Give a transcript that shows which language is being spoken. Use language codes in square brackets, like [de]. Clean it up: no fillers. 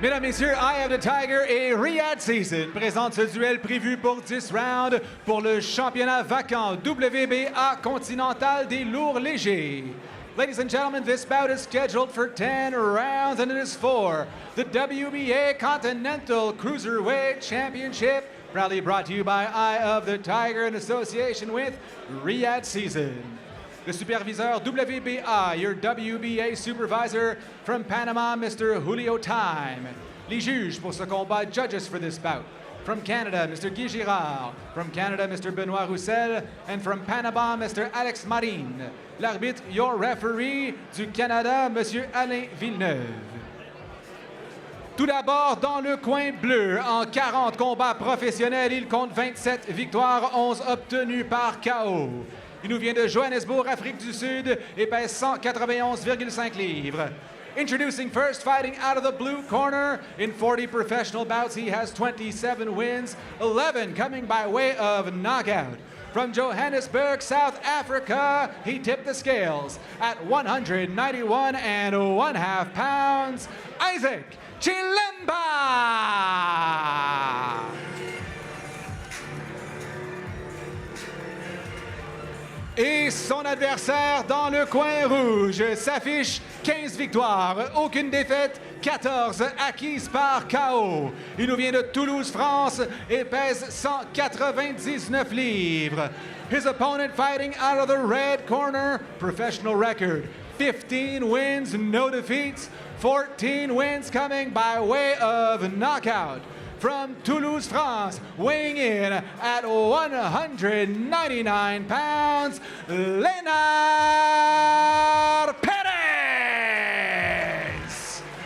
[fr] Mesdames, Messieurs, Eye of the Tiger et Riyadh Season présentent ce duel prévu pour 10 rounds pour le championnat vacant WBA continental des lourds légers. [en] Ladies and gentlemen, this bout is scheduled for 10 rounds and it is for the WBA Continental Cruiserweight Championship, proudly brought to you by Eye of the Tiger in association with Riyadh Season. [fr] Le superviseur WBA, [en] your WBA supervisor from Panama, Mr. Julio Time. [fr] Les juges pour ce combat, [en] judges for this bout. From Canada, Mr. Guy Girard. From Canada, Mr. Benoit Roussel. And from Panama, Mr. Alex Marine. [fr] L'arbitre, [en] your referee [fr] du Canada, Monsieur [en] Alain Villeneuve. [fr] Tout d'abord, dans le coin bleu, en 40 combats professionnels, il compte 27 victoires, 11 obtenues par KO. Il nous vient de Johannesburg, Afrique du Sud, et pèse 191,5 livres. [en] Introducing first, fighting out of the blue corner. In 40 professional bouts, he has 27 wins, 11 coming by way of knockout. From Johannesburg, South Africa, he tipped the scales at 191 1/2 pounds, Isaac Chilemba! [fr] Et son adversaire dans le coin rouge s'affiche 15 victoires, aucune défaite, 14 acquises par KO. Il nous vient de Toulouse, France et pèse 199 livres. [en] His opponent fighting out of the red corner, professional record, 15 wins, no defeats, 14 wins coming by way of knockout. From Toulouse, France, weighing in at 199 pounds, Lenar Perez!